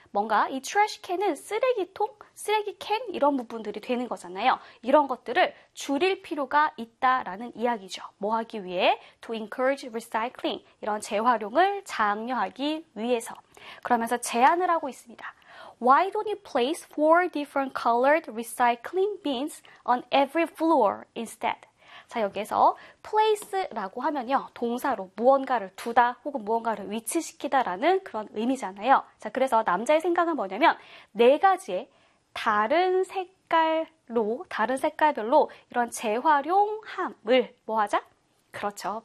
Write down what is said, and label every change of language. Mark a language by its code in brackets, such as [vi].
[ko] 뭔가 이 trash can은 쓰레기통, 쓰레기 캔 이런 부분들이 되는 거잖아요. 이런 것들을 줄일 필요가 있다라는 이야기죠. 뭐 하기 위해? [en] To encourage recycling. [ko] 이런 재활용을 장려하기 위해서. 그러면서 제안을 하고 있습니다. [en] Why don't you place four different colored recycling bins on every floor instead? [ko] 자, 여기에서 place라고 하면요. 동사로 무언가를 두다 혹은 무언가를 위치시키다라는 그런 의미잖아요. 자, 그래서 남자의 생각은 뭐냐면 네 가지의 다른 색깔로, 다른 색깔별로 이런 재활용함을 뭐하자? 그렇죠.